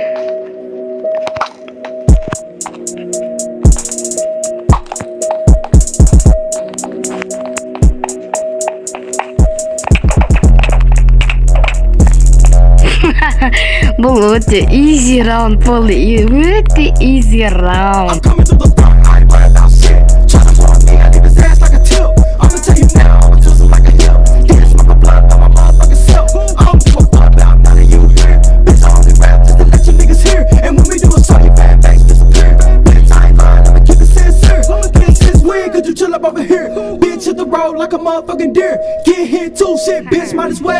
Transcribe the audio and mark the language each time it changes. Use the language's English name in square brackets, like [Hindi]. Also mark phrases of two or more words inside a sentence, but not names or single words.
[Kazakh] Бұл өте easy раунд болды. Өте easy раунд. [English] Like a motherfucking deer, get hit too, shit, bitch, might as well.